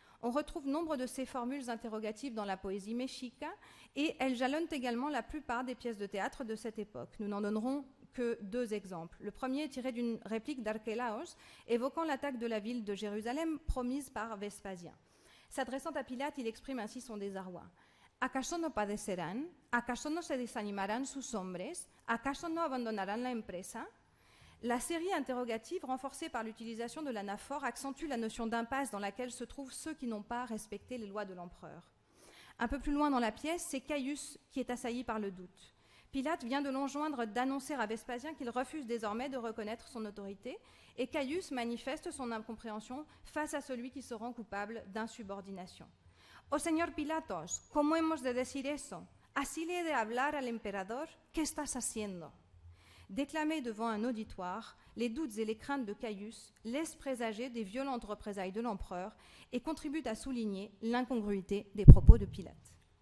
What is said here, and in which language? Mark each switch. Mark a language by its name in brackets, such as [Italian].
[French] On retrouve nombre de ces formules interrogatives dans la poésie mexica et elles jalonnent également la plupart des pièces de théâtre de cette époque. Nous n'en donnerons que 2 exemples. Le premier est tiré d'une réplique d'Archélaos évoquant l'attaque de la ville de Jérusalem promise par Vespasien. S'adressant à Pilate, il exprime ainsi son désarroi. [Spanish] ¿Acaso no padecerán? ¿Acaso no se desanimarán sus hombres? ¿Acaso no abandonarán la empresa? [French] La série interrogative, renforcée par l'utilisation de l'anaphore, accentue la notion d'impasse dans laquelle se trouvent ceux qui n'ont pas respecté les lois de l'empereur. Un peu plus loin dans la pièce, c'est Caius qui est assailli par le doute. Pilate vient de l'enjoindre d'annoncer à Vespasien qu'il refuse désormais de reconnaître son autorité, et Caius manifeste son incompréhension face à celui qui se rend coupable d'insubordination. [Spanish] « Oh Señor Pilatos, ¿cómo hemos de decir eso? ¿Así le he de hablar al emperador? ¿Qué estás haciendo ?» [French] Déclamé devant un auditoire, les doutes et les craintes de Caius laissent présager des violentes représailles de l'empereur et contribuent à souligner l'incongruité des propos de Pilate.